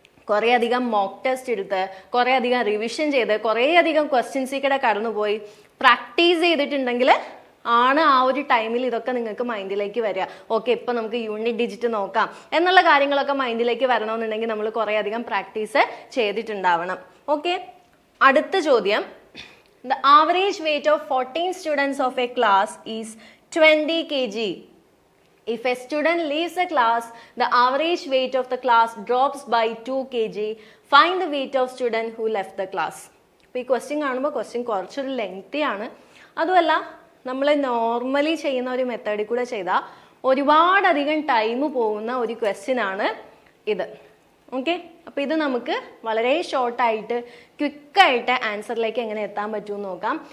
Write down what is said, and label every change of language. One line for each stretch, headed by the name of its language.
Malayalam: കുറേ അധികം mock test എടുത്ത്, കുറേ അധികം റിവിഷൻ ചെയ്ത്, കുറേ അധികം ക്വസ്റ്റ്യൻസിൽ കൂടെ കടന്നുപോയി പ്രാക്ടീസ് ചെയ്തിട്ടുണ്ടെങ്കിൽ ആണ് ആ ഒരു ടൈമിൽ ഇതൊക്കെ നിങ്ങൾക്ക് മൈൻഡിലേക്ക് വരിക. ഓക്കെ, ഇപ്പം നമുക്ക് യൂണിറ്റ് ഡിജിറ്റ് നോക്കാം എന്നുള്ള കാര്യങ്ങളൊക്കെ മൈൻഡിലേക്ക് വരണമെന്നുണ്ടെങ്കിൽ നമ്മൾ കുറേ അധികം പ്രാക്ടീസ് ചെയ്തിട്ടുണ്ടാവണം.
English: okay,
Malayalam: അടുത്ത ചോദ്യം.
English: The average weight of 14 students of a class is 20 kg. If a student leaves a class, the average weight of the class drops by 2 kg. Find the weight of student who left the class.
Malayalam: ഇപ്പോൾ ഈ question കാണുമ്പോൾ question കുറച്ചൊരു lengthy ആണ്. അതുമല്ല, നമ്മൾ normally ചെയ്യുന്ന ഒരു മെത്തേഡിൽ കൂടെ ചെയ്താൽ ഒരുപാടധികം ടൈം പോകുന്ന ഒരു ക്വസ്റ്റ്യൻ ആണ് ഇത്. ഓക്കെ, അപ്പോൾ ഇത് നമുക്ക് വളരെ ഷോർട്ടായിട്ട് ക്വിക്കായിട്ട് ആൻസറിലേക്ക് എങ്ങനെ എത്താൻ പറ്റുമെന്ന് നോക്കാം.